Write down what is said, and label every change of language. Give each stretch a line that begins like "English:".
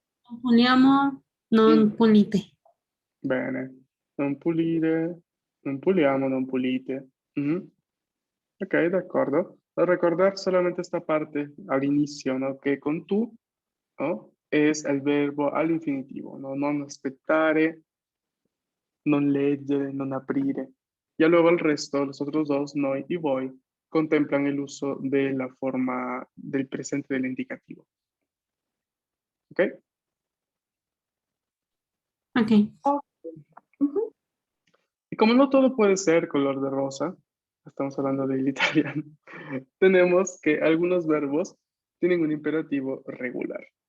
Italian: Non puliamo, non Mm, pulite. bene. Non pulire. Non puliamo, non pulite. Mhm. Ok,
Spanish: de acuerdo. Recordar solamente esta parte al inicio, ¿no? Que con tú, ¿no? Es el verbo al infinitivo, ¿no?
Italian: Non aspettare, non leggere, non aprire.
Spanish: Ya luego el resto, los otros dos, noi y voi, contemplan el uso de la forma del presente del indicativo. ¿Ok? Ok. oh, ujú, Y como no todo puede ser color de rosa, estamos hablando del italiano, tenemos que algunos verbos tienen un imperativo regular.